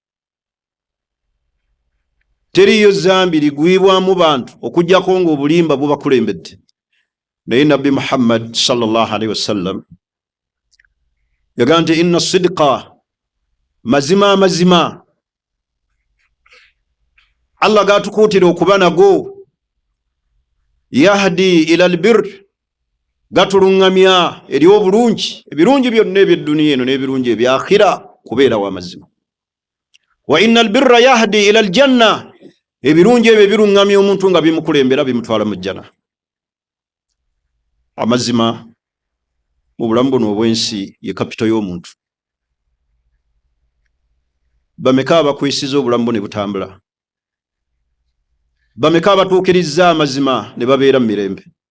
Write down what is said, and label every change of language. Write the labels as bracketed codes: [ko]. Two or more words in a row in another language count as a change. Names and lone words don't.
[lg] Teriyo zambi ligwibwamu bantu okujjako ng'obulimba bubakulembedde. Naye Nabbi Muhammad [ar] صلى الله عليه وسلم [lg] yagaa nti [ar] إن الصدق, [lg] mazima Allah gatukuutira okuba nago, [ar] يهدي إلى البر, [lg] gatuluŋŋamya eri obulungi, ebirungi byonna eby'edduniya eno n'ebirungi eby'akhira, kubeera w'amazima. [ar] وإن البر يهدي إلى الجنة, [lg] ebirungi ebyo biruŋŋamya omuntu nga bimukulembera bimutwala mu jjana. Amazima mu bulamu buno obw'ensi ye kapito y'omuntu. Bameka abakwesiza obulamu bwo ne butambula? Bameka abatuukirizza amazima ne babeera mu mirembe?